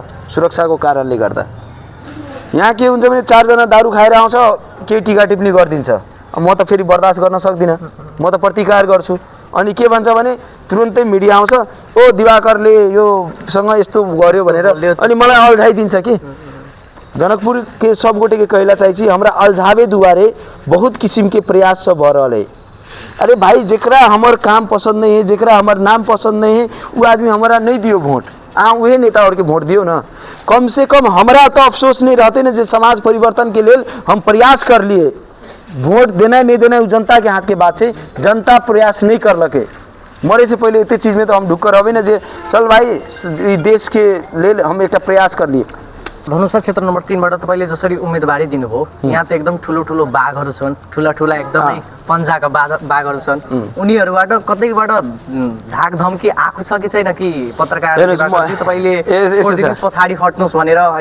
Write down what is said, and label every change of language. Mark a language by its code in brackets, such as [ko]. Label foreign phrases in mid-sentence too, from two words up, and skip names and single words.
[ne] सुरक्षाको कारणले गर्दा। यहाँ के हुन्छ भने 4 जना दारू खाएर आउँछ, केही टिका टिप्पणी गरिदिन्छ, म त फेरि बर्दाश्त गर्न सक्दिनँ, म त प्रतिकार गर्छु। अनि के भन्छ भने तुरुन्तै मिडिया आउँछ, ओ दिवाकरले योसँग यस्तो गर्यो भनेर, अनि मलाई अल्झाइदिन्छ कि [mai] जनकपुर के सब गोटे के कहला चाहिए हमरा अलझावे दुआरे बहुत किस्म के प्रयास सब भ रहा है। अरे भाई जेकरा हमार काम पसंद नहीं है, जेकरा हमार नाम पसंद नहीं है, वो आदमी हमारा नहीं दियो वोट, वही नेता और के वोट दियो ना। कम से कम हमारा तो अफसोस नहीं रहते ना, जो समाज परिवर्तन के लिए हम प्रयास कर लिए। वोट देना नहीं देना जनता के हाथ के बात है, जनता प्रयास नहीं कर लगे। मरे से पहले इतने चीज में तो हम ढुक्क रहे ना, जे चल भाई देश के लिए हम एक प्रयास कर लिए। [ne] धनुषा क्षेत्र नम्बर 3 बाट तपाईले जसरी उम्मेदवारी दिनुभयो, यहाँ त एकदम ठुलो बाघहरू छन्, ठुला एकदमै पञ्जाका बाघहरू छन्, उनीहरुबाट कतैबाट धाक धम्की आएको छ कि छैन कि पत्रकारहरुबाट तपाईले पछाडी हट्नुस् भनेर हैन?